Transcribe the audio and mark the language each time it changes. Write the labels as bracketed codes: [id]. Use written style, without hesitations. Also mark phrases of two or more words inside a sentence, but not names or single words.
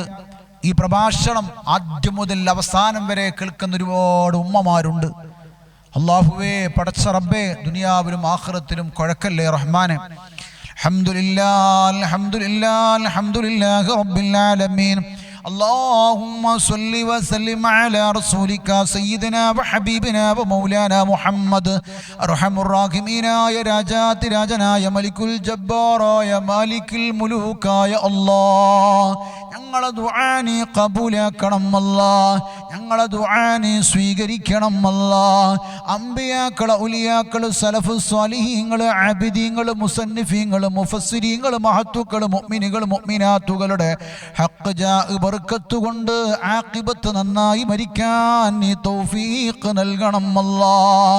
[ml] ഈ പ്രഭാഷണം ആദ്യം മുതൽ അവസാനം വരെ കേൾക്കുന്ന ഒരുപാട് ഉമ്മമാരുണ്ട്. അല്ലാഹുവേ, പടച്ച റബ്ബേ, ദുനിയാവിലും ആഖിറത്തിലും കുഴക്കല്ലേ റഹ്മാനെ. [ar] الحمد لله الحمد لله الحمد لله رب العالمين. اللهم صل وسلم على رسولك سيدنا وحبيبنا ومولانا محمد. أرحم الراحمين يا [ml] രാജാതി രാജനായ മലിക്കുൽ ജബ്ബാറായ മാലിക്കുൽ മുലൂക്കായ അല്ലാഹ്, ഞങ്ങളെ ദുആ നീ ഖബൂലാക്കണം അല്ലാഹ്, ഞങ്ങളെ ദുആ നീ സ്വീകരിക്കണം അല്ലാഹ്. അംബിയാക്കൾ, ഔലിയാക്കൾ, സലഫ് സ്വാലിഹീങ്ങൾ, ആബിദീങ്ങൾ, മുസന്നിഫീങ്ങൾ, മുഫസ്സിരീങ്ങൾ, മഹത്തുക്കൾ, മുഅ്മിനുകൾ, മുഅ്മിനാത്തുകളുടെ ഹഖ് ജാ ബർക്കത്ത് കൊണ്ട് ആഖിബത്ത് നന്നായി മരിക്കാൻ നീ തൗഫീഖ് നൽകണം അല്ലാഹ്.